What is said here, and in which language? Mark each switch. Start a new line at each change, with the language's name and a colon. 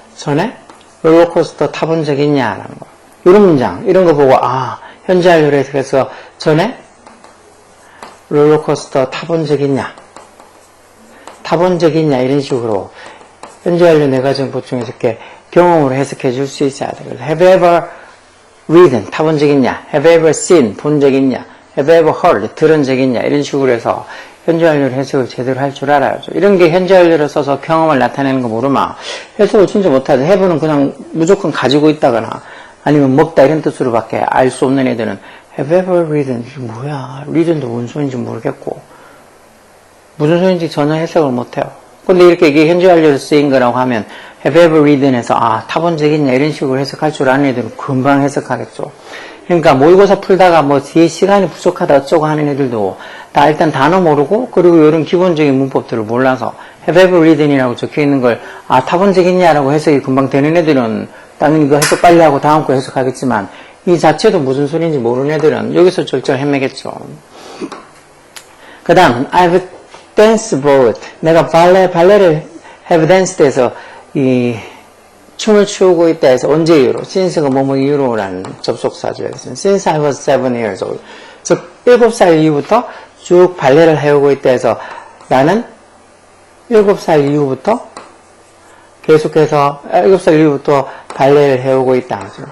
Korean: 전에 롤러코스터 타본 적 있냐라는 거. 이런 문장, 이런 거 보고 아 현재 완료로 해서 전에 롤러코스터 타본 적 있냐? 타본 적 있냐? 이런 식으로 현재 완료 내가정 보충해서 이렇게 경험으로 해석해 줄 수 있어야 돼. 그래서
English: have you ever ridden
Korean: 타본 적 있냐?
English: have you ever seen
Korean: 본 적 있냐?
English: have you ever heard
Korean: 들은 적 있냐? 이런 식으로 해서 현재 완료를 해석을 제대로 할 줄 알아야죠. 이런 게 현재 완료를 써서 경험을 나타내는 거 모르면 해석을 진짜 못하죠. have는 그냥 무조건 가지고 있다거나 아니면 먹다 이런 뜻으로 밖에 알 수 없는 애들은
English: have you ever ridden?
Korean: 이게 뭐야? ridden도 뭔 소리인지 모르겠고 무슨 소리인지 전혀 해석을 못해요. 근데 이렇게 이게 현재 완료로 쓰인 거라고 하면
English: have you ever ridden
Korean: 해서 아 타본 적 있냐 이런 식으로 해석할 줄 아는 애들은 금방 해석하겠죠. 그러니까 모의고사 풀다가 뭐 뒤에 시간이 부족하다 어쩌고 하는 애들도 다 일단 단어 모르고 그리고 이런 기본적인 문법들을 몰라서
English: have you ever ridden
Korean: 이라고 적혀있는 걸 아 타본 적 있냐라고 해석이 금방 되는 애들은 나는 이거 해석 빨리 하고 다음 거 해석하겠지만 이 자체도 무슨 소리인지 모르는 애들은 여기서 절절 헤매겠죠.
English: 그 다음 I've danced both.
Korean: 내가 발레를 have danced 해서 이 춤을 추고 있다 해서 언제 이후로 since가 뭐뭐 이후로라는 접속사죠.
English: since I was 7 years old.
Korean: 즉 7살 이후부터 쭉 발레를 해오고 있다 해서 나는 7살 이후부터 계속해서 7살 이후부터 발레를 해오고 있다.